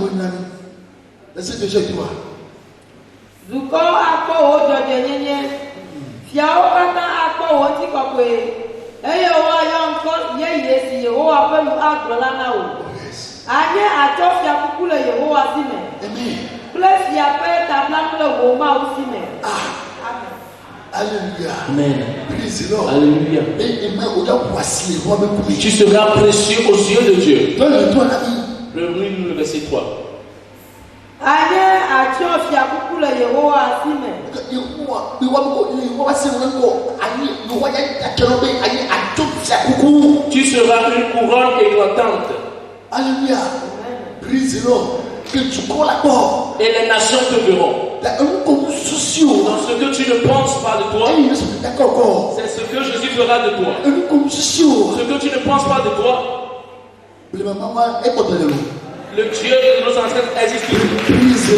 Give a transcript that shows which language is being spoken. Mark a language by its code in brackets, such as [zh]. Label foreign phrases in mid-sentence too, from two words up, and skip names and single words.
[fr] Laissez déjà toi. [ee] Zuko akpɔ wo dzɔdzɔnyenye, fiawo katã akpɔ wo ŋutikɔkɔe, eye woayɔ ŋkɔ yeye si Yehowa ƒe nu agblɔ la na wo. Anye atsɔ fiakuku le Yehowa si me, kple fia ƒe tablanu le wò Mawu si me. [fr] Amen. Alléluia. Amen. [en] Praise the Lord. [fr] Alléluia. Tu seras précieux aux yeux de Dieu. Lis le verset 3. [ee] Anye atsɔ fiakuku le Yehowa si me. [fr] Tu seras une couronne éclatante. Alléluia. [en] Praise the Lord. [fr] Que tu crois là-bas. Et les nations te verront. Dans ce que tu ne penses pas de toi, c'est ce que Jésus fera de toi. Ce que tu ne penses pas de toi, le Dieu de nos ancêtres existe toujours.